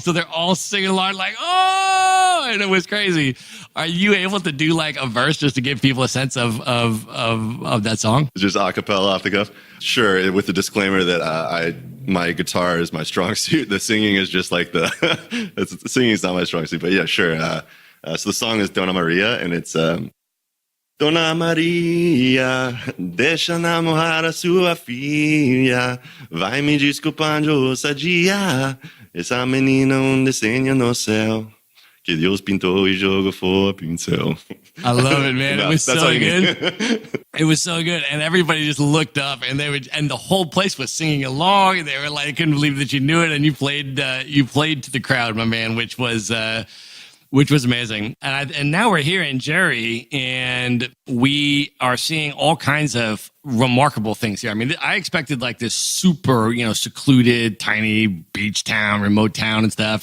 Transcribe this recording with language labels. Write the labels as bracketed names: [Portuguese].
[English] And so they're all singing along like, oh, and it was crazy. Are you able to do like a verse just to give people a sense of that song? Just a cappella off the cuff? Sure, with the disclaimer that my guitar is my strong suit. The singing is just like the singing is not my strong suit, but yeah, sure. So the song is Dona Maria, [Portuguese] and it's Dona Maria, deixa namorar a sua filha, vai me desculpando ousadia, essa menina desenha no céu, que Deus pintou e jogou for pincel. [English] I love it, man. It was so good. It It was so good. And everybody just looked up and and the whole place was singing along. And they were like, I couldn't believe that you knew it. And you played to the crowd, my man, which was amazing. And now we're here in Jerry and we are seeing all kinds of remarkable things here. I mean, I expected like this super, secluded, tiny beach town, remote town and stuff.